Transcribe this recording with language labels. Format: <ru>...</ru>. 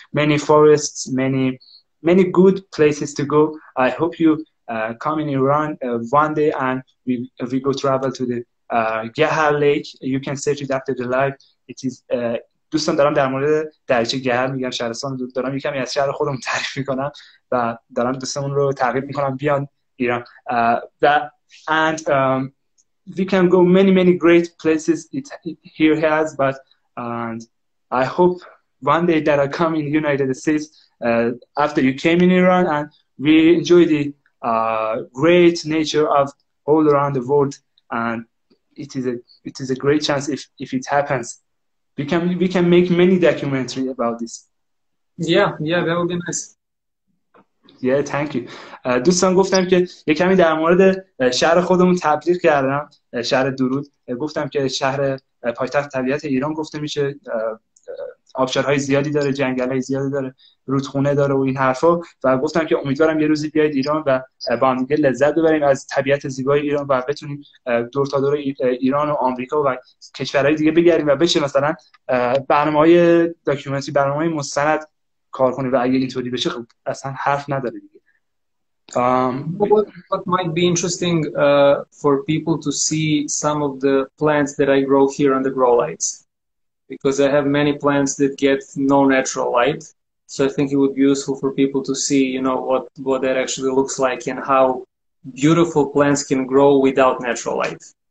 <en>Many forests, many good places to go. I hope you come in Iran one day and we go travel to the Gahar Lake. You can search it after the live. It is</en> <fa>دوستان دارم در مورد دریاچه گهر میگم، شهرستان دارم یکمی از شهر خودم تعریف میکنم و دارم دوستمون رو ترغیب میکنم بیان ایران.</fa> <en>And we can go many great places it here has, but and I hope one day that I come in the United States after you came in Iran and we enjoy the great nature of all around the world, and it is a great chance if it happens. We can make many documentary about this. Yeah, that would be nice. Yeah, thank you.</en> <fa>دوستان گفتم که یه کمی در مورد شهر خودمون تبلیغ کردم، شهر درود. گفتم که شهر پایتخت طبیعت ایران گفته میشه، آبشارهای زیادی داره، جنگل‌های زیادی داره، رودخونه داره و این حرفا، و گفتم که امیدوارم یه روزی بیاید ایران و با هم دیگه لذت ببریم از طبیعت زیبای ایران و بتونیم دور تا دور ایران و آمریکا و کشورهای دیگه بگردیم و بشه مثلا برنامه‌های داکیومنتری، برنامه‌های مستند کار کنیم. و اگه اینطوری بشه خب اصلا حرف نداره دیگه.</fa> <en>What might be interesting for people to see some of the plants that I grow here on the grow lights, because I have many plants that get no natural light. So I think it would be useful for people to see, you know, what that actually looks like and how beautiful plants can grow without natural light.</en>